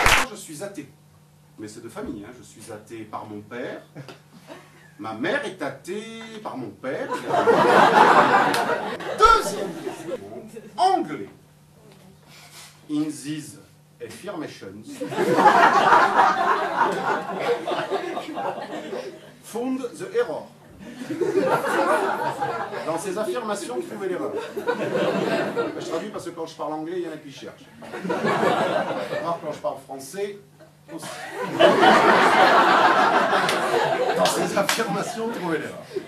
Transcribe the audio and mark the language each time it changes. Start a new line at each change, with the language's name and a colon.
French: Je suis athée, mais c'est de famille, hein. Je suis athée par mon père. Ma mère est athée par mon père. Deuxième question, anglais.
English: In these affirmations, found the error.
French: Dans ces affirmations, trouvez l'erreur. Je traduis parce que quand je parle anglais, il y en a qui cherchent. Alors quand je parle français, aussi. Dans ces affirmations, trouvez l'erreur.